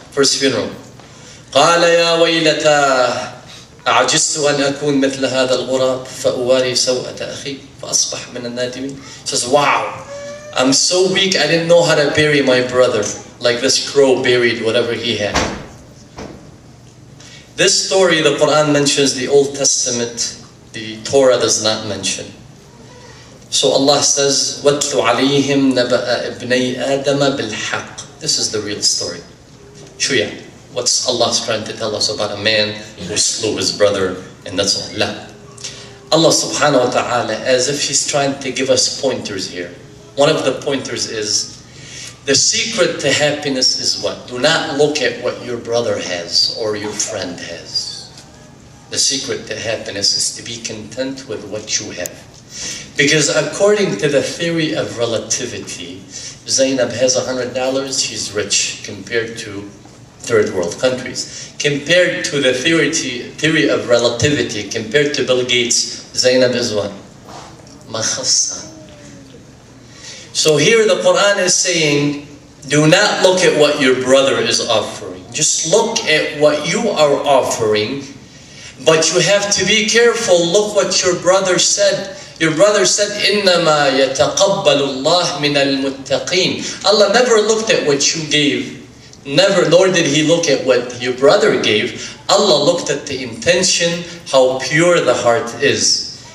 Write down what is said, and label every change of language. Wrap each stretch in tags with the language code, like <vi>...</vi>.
<en>First funeral.</en> <ar>قَالَ يَا وَيْلَتَا أَعْجِزْتُ أَنْ أَكُونَ مِثْلَ هَذَا الْغُرَابِ فَأُوَارِي سَوْءَةَ أَخِي فَأَصْبَحْ مِنَ النَّادِمِينَ.</ar> <en>He says, wow, I'm so weak, I didn't know how to bury my brother, like this crow buried whatever he had. This story, the Quran mentions, the Old Testament, the Torah does not mention. So Allah says,</en> <ar>وَاتْلُ عَلَيْهِمْ نَبَأَ ابْنَيْ آدَمَ بِالْحَقِّ.</ar> <en>This is the real story. Shuya, what's Allah trying to tell us about a man who slew his brother, and that's all? La. Allah subhanahu wa ta'ala, as if He's trying to give us pointers here. One of the pointers is, the secret to happiness is what? Do not look at what your brother has or your friend has. The secret to happiness is to be content with what you have. Because according to the theory of relativity, Zainab has $100, she's rich compared to third world countries. Compared to the theory of relativity, compared to Bill Gates, Zainab is what? Makhassa. So here the Quran is saying, do not look at what your brother is offering. Just look at what you are offering. But you have to be careful. Look what your brother said. Your brother said,</en> <ar>إِنَّمَا يَتَقَبَّلُ اللَّهُ مِنَ الْمُتَّقِينَ.</ar> <en>Allah never looked at what you gave. Never, nor did He look at what your brother gave. Allah looked at the intention, how pure the heart is.</en>